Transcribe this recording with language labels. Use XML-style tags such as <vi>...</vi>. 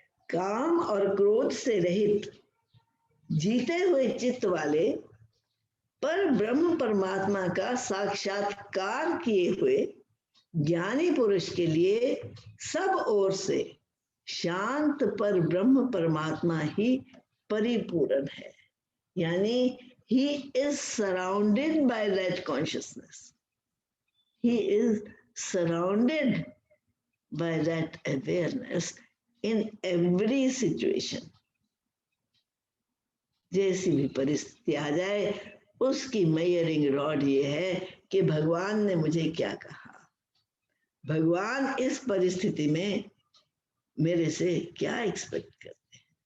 <hi>काम और क्रोध से रहित जीते हुए चित्त वाले पर ब्रह्म परमात्मा का साक्षात्कार किए हुए ज्ञानी पुरुष के लिए सब ओर से शांत पर ब्रह्म परमात्मा ही परिपूर्ण है। यानी</hi> <en>he is surrounded by that consciousness. He is surrounded by that awareness in every situation.</en> <hi>जैसी भी परिस्थिति आ जाए उसकी मेजरिंग रॉड ये है कि भगवान ने मुझे क्या कहा, भगवान इस परिस्थिति में मेरे से क्या एक्सपेक्ट करते हैं।</hi>